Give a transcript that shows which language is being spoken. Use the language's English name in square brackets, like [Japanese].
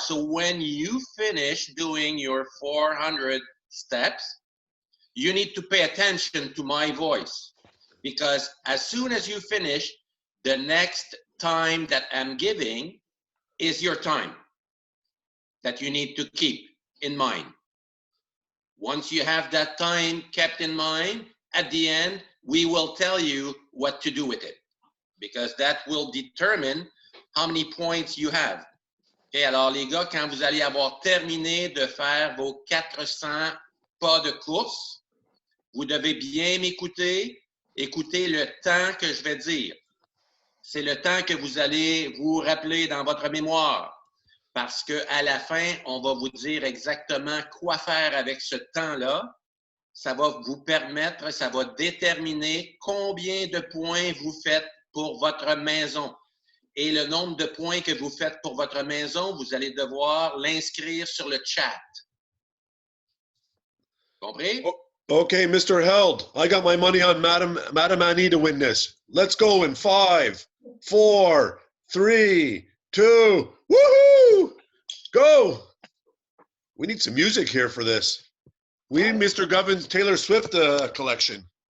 [English] So when you finish doing your 400 steps, you need to pay attention to my voice, because as soon as you finish, the next time that I'm giving is your time that you need to keep in mind. Once you have that time kept in mind, at the end, we will tell you what to do with it, because that will determine how many points you have. [French] Okay, alors les gars, quand vous allez avoir terminé de faire vos 400 pas de course, vous devez bien m'écouter, écouter le temps que je vais dire. C'est le temps que vous allez vous rappeler dans votre mémoire, parce qu'à la fin, on va vous dire exactement quoi faire avec ce temps-là. Ça va vous permettre, ça va déterminer combien de points vous faites pour votre maison. Et le nombre de points que vous faites pour votre maison, vous allez devoir l'inscrire sur le chat. Compris? [English] Oh, okay, Mr. Held, I got my money on Madam Annie to win this. Let's go in 5, 4, 3, 2, woohoo! Go! We need some music here for this. We need Mr. Govin's Taylor Swift collection.